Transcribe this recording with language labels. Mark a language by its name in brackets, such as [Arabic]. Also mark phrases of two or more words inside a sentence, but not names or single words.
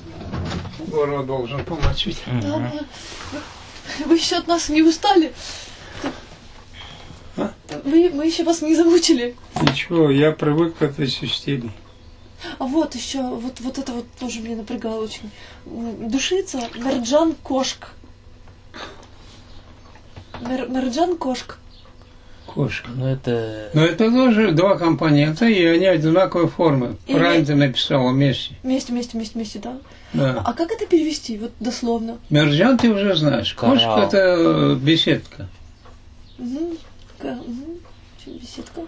[Russian] горло должен помочить. Да, вы еще от нас не устали? А? Мы еще вас не замучили. Ничего, я привык к этой системе. А вот еще, вот это вот тоже меня напрягало очень. [Turkish] Душица, mercan köşk. Mercan köşk. [Russian] Кошка. Ну это... Но это тоже два компонента, и они одинаковой формы. И Правильно ты написала вместе. Вместе, да? Да. А как это перевести, вот дословно? Мерджан ты уже знаешь. Кошка Коралл. это беседка. Угу. Беседка.